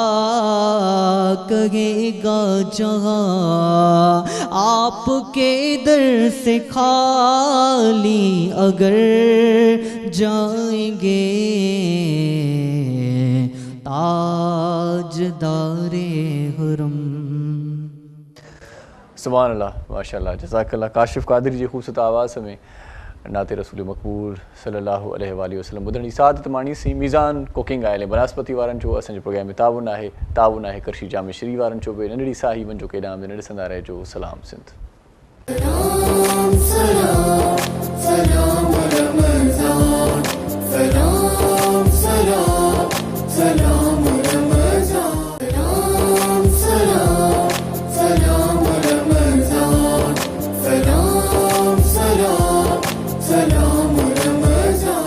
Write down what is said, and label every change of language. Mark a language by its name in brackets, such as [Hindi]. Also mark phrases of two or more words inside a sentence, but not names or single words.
[Urdu] کہے گا جہاں آپ کے در سے خالی اگر جائیں گے تاجدار حرم. [Arabic] سبحان اللہ ماشاء اللہ جزاک اللہ. [Urdu] کاشف قادری جی خوبصورت آواز میں نعت رسول مقبول صلی اللہ علیہ وآلہ وسلم [Sindhi] ॿुधण जी सादत माणी सी. मीज़ान कुकिंग आयल बनस्पति वारनि जो असांजे प्रोग्राम में ताउन आहे करशी जामे श्री वारनि जो बि नंढड़ी साही वञो केॾांहुं बि न ॾिसंदा रहिजो. सलाम सिंध. सलाम सलाम सलाम रमज़ान सलाम सलाम सलाम रमज़ान सलाम सलाम सलाम रमज़ान सलाम सलाम सलाम रमज़ान.